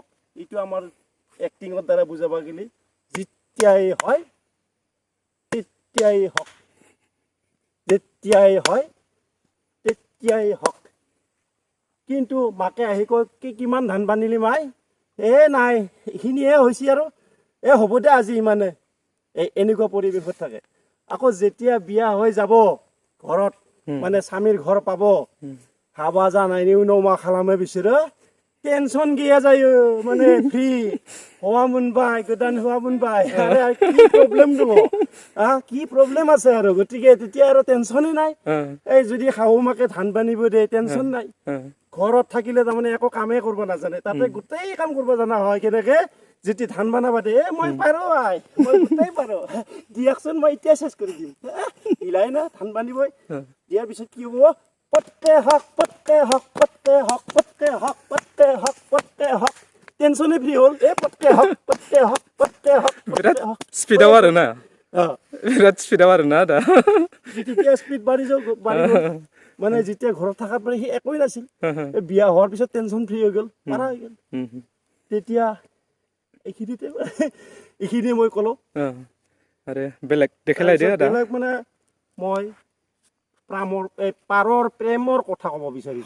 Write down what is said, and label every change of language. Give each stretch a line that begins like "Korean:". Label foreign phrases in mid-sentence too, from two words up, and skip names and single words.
Assamese: এইটো আমাৰ এক্টিঙৰ দ্বাৰা বুজাব গ'লে, যেতিয়াই হয় তেতিয়াই হওক, যেতিয়াই হয় তেতিয়াই হওক। কিন্তু মাকে আহি কয়, কিমান ধান বান্ধিলি মাই? নাই, এইখিনিহে হৈছে আৰু, হ'ব দে আজি ইমানে। এনেকুৱা পৰিৱেশত থাকে। আকৌ যেতিয়া বিয়া হৈ যাব, ঘৰত মানে স্বামীৰ ঘৰ পাব,
Bodo: हाबा जानायनि उनाव मा खालामो बिसोरो, टेनसन गैया जायो, माने फ्रि। हौवा मोनबाय, गोदान हौवा मोनबाय, आरो কি प्रब्लेम दङ,
Assamese: কি प्रब्लेम আছে আৰু। গতিকে তেতিয়া আৰু টেনশ্যনেই নাই। এই যদি শাহু মাকে ধান বান্ধিব দিয়ে, টেনশ্যন নাই। ঘৰত থাকিলে তাৰমানে একো কামেই কৰিব নাজানে, তাতে গোটেই কাম কৰিব জনা হয়। কেনেকে যেতিয়া ধান বানাব দিয়ে, মই পাৰো আই, মই গোটেই পাৰো, দিয়কচোন মই এতিয়া চেষ্টা কৰি দিম। দিলাই না ধান বান্ধিবই, দিয়াৰ পিছত কি হ'ব, পটকে হওক পটকে হওক, পটকে হওক পটকে হওক, পটকে হওক পটকে হওক, টেনশ্যনে ফ্ৰী হ'ল। পটকে হওক পটকে হওক, পটকে হওক
Bodo: बिराद स्पिडाव आरो ना, बिराद स्पिडाव आरो ना आदा।
Assamese: যেতিয়া স্পীড বাঢ়ি গ'ল, মানে যেতিয়া ঘৰত থকাত মানে সি একোৱেই নাছিল, বিয়া হোৱাৰ পিছত টেনশ্যন ফ্ৰী হৈ গ'ল, পাৰা হৈ গ'ল। তেতিয়া এইখিনিয়ে মই ক'লো। আৰে বেলেগ দেখাইলাইদে আদা। বেলেগ মানে মই পাৰৰ প্ৰেমৰ কথা ক'ব বিচাৰিছোঁ।